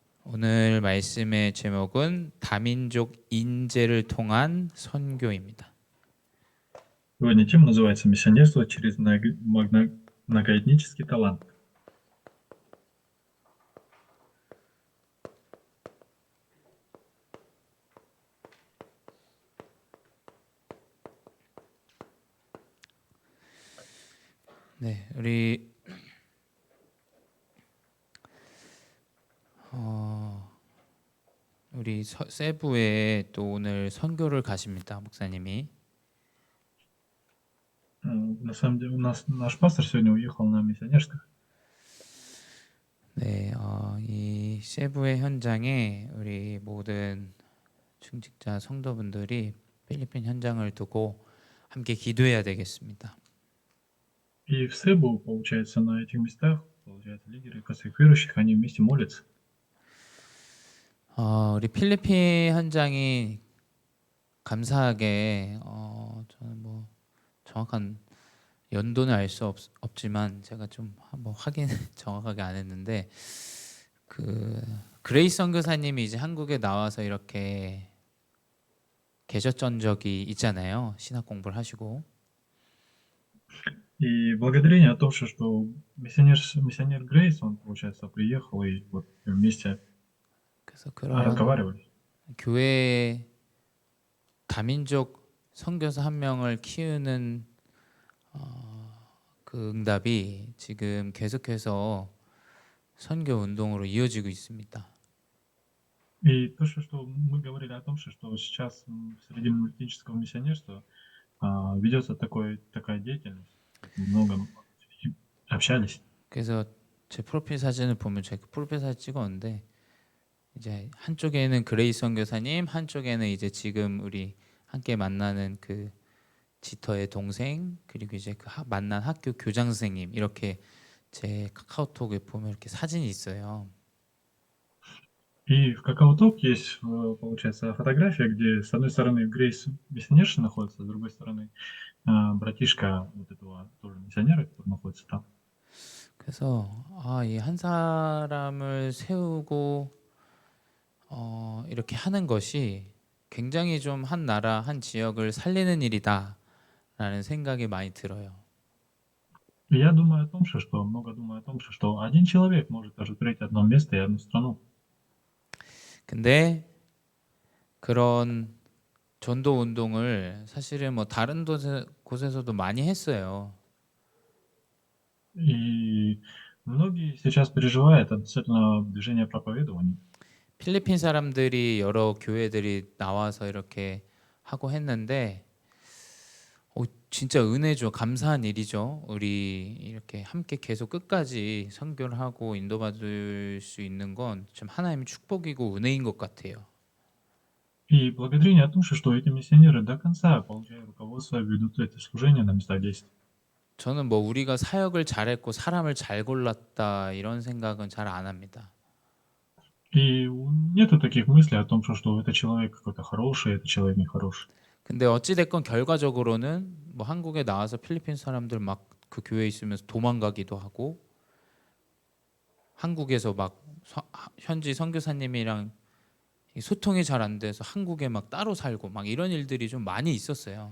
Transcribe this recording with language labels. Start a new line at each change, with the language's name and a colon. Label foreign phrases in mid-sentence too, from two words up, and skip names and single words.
Korean: 오늘 말씀의 제목은 다민족 인재를 통한 선교입니다.
Russian: Сегодня тема называется «Миссионерство через многоэтнический талант».
Korean: 네, 우리 세부에 또 오늘 선교를 가십니다, 목사님이.
Russian: На самом деле наш пастор сегодня уехал на миссионерское.
Korean: 네, 이 세부의 현장에 우리 모든 중직자 성도분들이 필리핀 현장을 두고 함께 기도해야 되겠습니다.
Russian: И в Себу, получается, на этих местах, получается, лидеры косых верующих, они вместе молятся.
Korean: 우리 필리핀 현장이 감사하게 저는 뭐 정확한 연도는 알 수 없지만 제가 좀 한번 확인 정확하게 안 했는데 그 그레이스 선교사님이 이제 한국에 나와서 이렇게 계셨던 적이 있잖아요. 신학 공부를 하시고.
Russian: И благодарение о том, что миссионер Грейс, он, получается, приехал и вот вместе
Korean: 그래서 그런
Russian: разговаривали.
Korean: 교회 다민족 선교사 한 명을 키우는 그 응답이 지금 계속해서 선교 운동으로 이어지고 있습니다.
Russian: И то, что мы говорили о том, что сейчас среди multiэтнического миссионерства ведется такая деятельность, много общались.
Korean: 그래서 제 프로필 사진을 보면 제가 프로필 사진 찍었는데 이제 한쪽에는 그레이스 선교사님, 한쪽에는 이제 지금 우리 함께 만나는 그 지터의 동생, 그리고 이제 그 만난 학교 교장 선생님, 이렇게 제 카카오톡에 보면 이렇게 사진이 있어요.
Russian: И в Какаоток есть, получается, фотография, где с одной стороны Грейс миссионерша находится, с другой стороны братишка вот этого тоже миссионера, который находится там.
Korean: 그래서 이 한 사람을 세우고 이렇게 하는 것이 굉장히 좀 한 나라, 한 지역을 살리는 일이다라는 생각이 많이 들어요.
Russian: И я думаю о том, много думаю о том, что один человек может оживотворить одно место и одну страну.
Korean: 근데 그런 전도 운동을 사실은 뭐 다른 곳에서도 많이 했어요.
Russian: И многие сейчас переживают относительно движения проповедования.
Korean: 필리핀 사람들이 여러 교회들이 나와서 이렇게 하고 했는데 진짜 은혜죠. 감사한 일이죠. 우리 이렇게 함께 계속 끝까지 선교를 하고 인도받을 수 있는 건 참 하나님의 축복이고 은혜인 것 같아요.
Russian: И благодарение о том, что эти миссионеры до конца, получая руководство, ведут это служение на местах действия.
Korean: 저는 뭐 우리가 사역을 잘했고 사람을 잘 골랐다 이런 생각은 잘 안 합니다.
Russian: И нету таких мыслей о том, что это человек какой-то хороший, это человек нехороший.
Korean: 근데 어찌 됐건 결과적으로는 뭐 한국에 나와서 필리핀 사람들 막 그 교회에 있으면서 도망가기도 하고 한국에서 막 현지 선교사님이랑 소통이 잘 안 돼서 한국에 막 따로 살고 막 이런 일들이 좀 많이 있었어요.